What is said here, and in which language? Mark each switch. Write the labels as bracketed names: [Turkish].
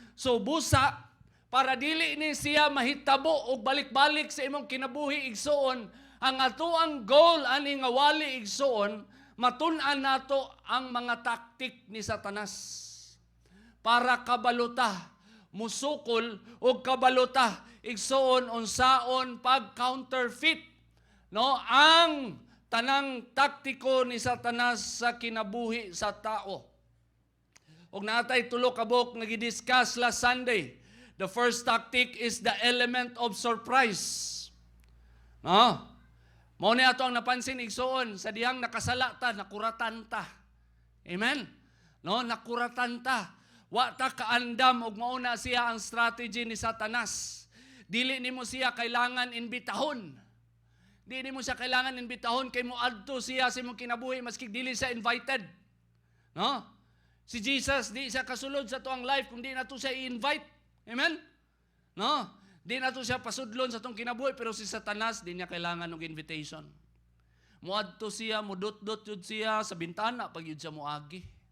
[Cebuano] So busa, para dili ni siya mahitabo o balik-balik sa imong kinabuhi igsoon, ang atoang goal ani nga wali igsoon, matun-an nato ang mga taktik ni Satanas para kabaluta, musukol o kabaluta igsoon unsaon pag counterfeit, no, ang tanang taktiko ni Satanas sa kinabuhi sa tao. Og natay tulo ka buok nga gi-discuss last Sunday. [English] The first tactic is the element of surprise. [Cebuano] No? Mao ni ato ang napansin igsoon sa dihang nakasala ta, nakuratan ta. Amen. No, nakuratan ta. Wa ta kaandam og mao na siya ang strategy ni Satanas. Dili nimo siya kailangan imbitahon. Dili nimo siya kailangan imbitahon kay moadto siya sa imong kinabuhi maski dili siya invited. No? Si Jesus, di siya kasulod sa tuang life kung di na to siya i-invite. Amen? No? Di na to siya pasudlon sa tuang kinabuhi, pero si Satanas, di niya kailangan ng invitation. Muadto siya, mudot-dot yun siya sa bintana pag yun siya muagi.